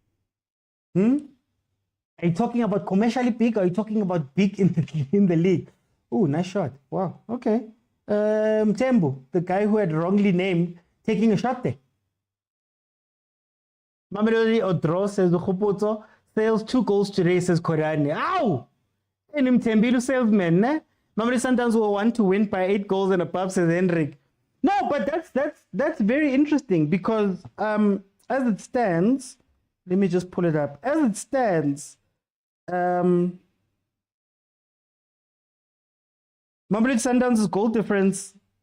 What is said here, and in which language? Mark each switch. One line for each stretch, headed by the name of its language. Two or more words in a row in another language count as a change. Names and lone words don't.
English: Are you talking about commercially big, or are you talking about big in the league? Oh, nice shot. Wow. Okay. Tembu, the guy who had wrongly named, taking a shot there. Mamelodi Odro says the Khuputso Sales 2 goals today, says Korani. Ow! And Mtembilu salesman, ne? Mamelodi Sundowns will want to win by 8 goals and above, says Henrik. No, but that's very interesting, because as it stands, let me just pull it up. As it stands, Mamelodi Sundowns' goal difference.